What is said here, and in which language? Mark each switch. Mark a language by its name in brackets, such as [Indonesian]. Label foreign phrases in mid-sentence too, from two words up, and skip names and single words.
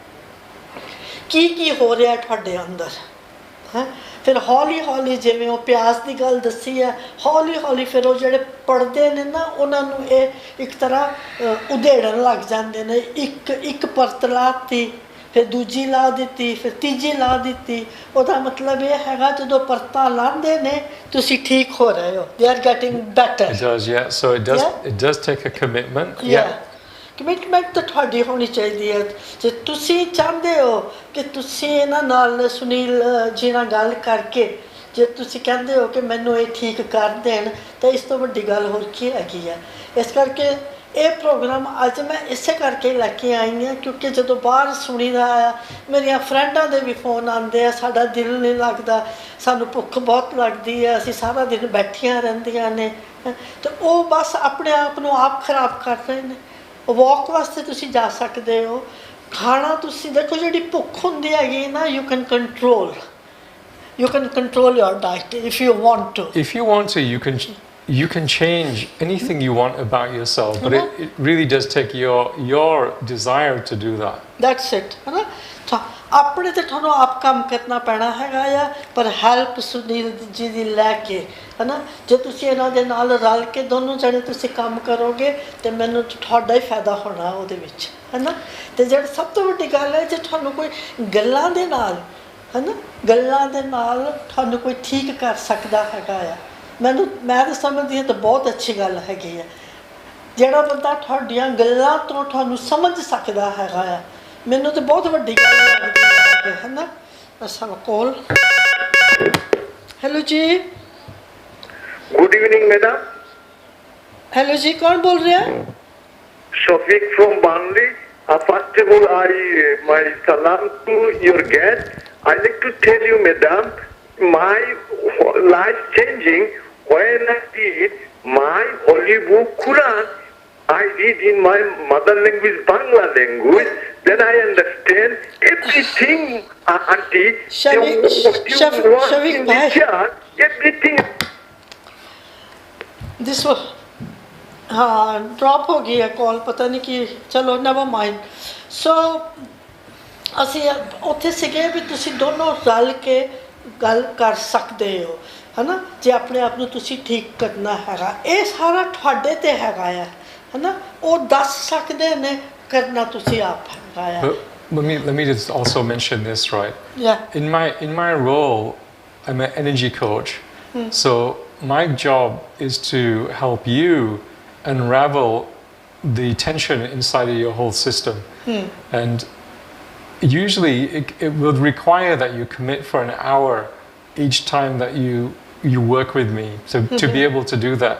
[Punjabi] ਕੀ ਹੋ ਰਿਹਾ ਤੁਹਾਡੇ ਅੰਦਰ ਫਿਰ ਹੌਲੀ ਜਿਵੇਂ ਉਹ ਪਿਆਸ ਦੀ ਗੱਲ ਦੱਸੀ ਹੈ ਹੌਲੀ ਫਿਰ ਉਹ ਜਿਹੜੇ ਪੜਦੇ ਨੇ ਨਾ ਉਹਨਾਂ ਨੂੰ ਇਹ ਇੱਕ ਤਰ੍ਹਾਂ ਉਧੇੜਨ ਲੱਗ ਜਾਂਦੇ ਨੇ ਇੱਕ ਪਰਤ ਲਾਤੀ ਫਿਰ ਦੂਜੀ ਲਾ ਦਿੱਤੀ ਫਿਰ ਤੀਜੀ ਲਾ ਦਿੱਤੀ ਉਹਦਾ ਮਤਲਬ ਇਹ ਹੈਗਾ ਜਦੋਂ ਪਰਤਾਂ ਲਾਉਂਦੇ ਨੇ ਤੁਸੀਂ ਠੀਕ ਹੋ ਰਹੇ ਹੋ [English] they are getting better. It does, yeah. So it does take a commitment. [Punjabi] ਕਮਿਟਮੈਂਟ ਤਾਂ ਤੁਹਾਡੀ ਹੋਣੀ ਚਾਹੀਦੀ ਹੈ ਜੇ ਤੁਸੀਂ ਚਾਹੁੰਦੇ ਹੋ ਕਿ ਤੁਸੀਂ ਇਹਨਾਂ ਨਾਲ ਸੁਨੀਲ ਜੀ ਨਾਲ ਗੱਲ ਕਰਕੇ ਜੇ ਤੁਸੀਂ ਕਹਿੰਦੇ ਹੋ ਕਿ ਮੈਨੂੰ ਇਹ ਠੀਕ ਕਰ ਦੇਣ ਤਾਂ ਇਸ ਤੋਂ ਵੱਡੀ ਗੱਲ ਹੋਰ ਕੀ ਹੈਗੀ ਹੈ ਇਸ ਕਰਕੇ ਇਹ ਪ੍ਰੋਗਰਾਮ ਅੱਜ ਮੈਂ ਇਸੇ ਕਰਕੇ ਲੈ ਕੇ ਆਈ ਹਾਂ ਕਿਉਂਕਿ ਜਦੋਂ ਬਾਹਰ ਸੁਣੀਦਾ ਆ ਮੇਰੀਆਂ ਫਰੈਂਡਾਂ ਦੇ ਵੀ ਫੋਨ ਆਉਂਦੇ ਆ ਸਾਡਾ ਦਿਲ ਨਹੀਂ ਲੱਗਦਾ ਸਾਨੂੰ ਭੁੱਖ ਬਹੁਤ ਲੱਗਦੀ ਹੈ ਅਸੀਂ ਸਾਰਾ ਦਿਨ ਬੈਠੀਆਂ ਰਹਿੰਦੀਆਂ ਨੇ ਤੇ ਉਹ ਬਸ ਆਪਣੇ ਆਪ ਨੂੰ ਆਪ ਖਰਾਬ ਕਰ ਰਹੇ ਨੇ ਵਾਕ ਵਾਸਤੇ ਤੁਸੀਂ ਜਾ ਸਕਦੇ ਹੋ ਖਾਣਾ ਤੁਸੀਂ ਦੇਖੋ ਜਿਹੜੀ ਭੁੱਖ ਹੁੰਦੀ ਹੈਗੀ ਨਾ [English] you can control your diet if you want to. If you want to, you can change anything you want about yourself, but it really does take your desire to do that. That's it. [Punjabi] ਆਪਣੇ ਤੇ ਤੁਹਾਨੂੰ ਆਪ ਕੰਮ ਕਰਨਾ ਪੈਣਾ ਹੈਗਾ ਆ, ਪਰ ਹੈਲਪ ਸੁਨੀਲ ਜੀ ਦੀ ਲੈ ਕੇ ਹੈ ਨਾ, ਜੇ ਤੁਸੀਂ ਇਹਨਾਂ ਦੇ ਨਾਲ ਰਲ ਕੇ ਦੋਨੋਂ ਜਣੇ ਤੁਸੀਂ ਕੰਮ ਕਰੋਗੇ ਤੇ ਮੈਨੂੰ ਤੁਹਾਡਾ ਹੀ ਫਾਇਦਾ ਹੋਣਾ ਉਹਦੇ ਵਿੱਚ, ਹੈ ਨਾ। ਅਤੇ ਜਿਹੜੀ ਸਭ ਤੋਂ ਵੱਡੀ ਗੱਲ ਹੈ, ਜੇ ਤੁਹਾਨੂੰ ਕੋਈ ਗੱਲਾਂ ਦੇ ਨਾਲ, ਹੈ ਨਾ, ਗੱਲਾਂ ਦੇ ਨਾਲ ਤੁਹਾਨੂੰ ਕੋਈ ਠੀਕ ਕਰ ਸਕਦਾ ਹੈਗਾ ਆ, ਮੈਂ ਤਾਂ ਸਮਝਦੀ ਹਾਂ ਤਾਂ ਬਹੁਤ ਅੱਛੀ ਗੱਲ ਹੈਗੀ ਆ। ਜਿਹੜਾ ਬੰਦਾ ਤੁਹਾਡੀਆਂ ਗੱਲਾਂ ਤੋਂ ਤੁਹਾਨੂੰ ਸਮਝ ਸਕਦਾ ਹੈਗਾ ਆ, ਮੈਨੂੰ ਤਾਂ ਬਹੁਤ ਵੱਡੀ ਗੱਲ ਲੱਗਦੀ ਹੈ, ਹੈ ਨਾ। ਅਸਾਂ ਕੋਲ ਹੈਲੋ ਜੀ। [English] Good evening madam. [Hindi] हेलो जी, कौन बोल रहे हैं? [English] Shafiq from Banli. First of all, my salam to your guest. I'd like to tell you, madam, my life changing when I read my holy book Quran. I read in my mother language, Bangla language. Then I understand everything, auntie. Shafiq bhai. Everything. [Hindi] दिस हाँ ड्रॉप हो गई है कॉल, पता नहीं कि, चलो [English] never mind. [Punjabi] सो ਅਸੀਂ ਉੱਥੇ ਸੀਗੇ ਵੀ ਤੁਸੀਂ ਦੋਨੋਂ ਰਲ ਕੇ ਗੱਲ ਕਰ ਸਕਦੇ ਹੋ, ਹੈ ਨਾ। ਜੇ ਆਪਣੇ ਆਪ ਨੂੰ ਤੁਸੀਂ ਠੀਕ ਕਰਨਾ ਹੈਗਾ, ਇਹ ਸਾਰਾ ਤੁਹਾਡੇ 'ਤੇ ਹੈਗਾ ਆ, ਹੈ ਨਾ। ਉਹ ਦੱਸ ਸਕਦੇ ਨੇ, ਕਰਨਾ ਤੁਸੀਂ ਆਪ ਹੈਗਾ ਆ। [English] Let me just also mention this, right? Yeah. In my role, I'm an energy coach. So my job is to help you unravel the tension inside of your whole system. And usually it would require that you commit for an hour each time that you work with me to be able to do that.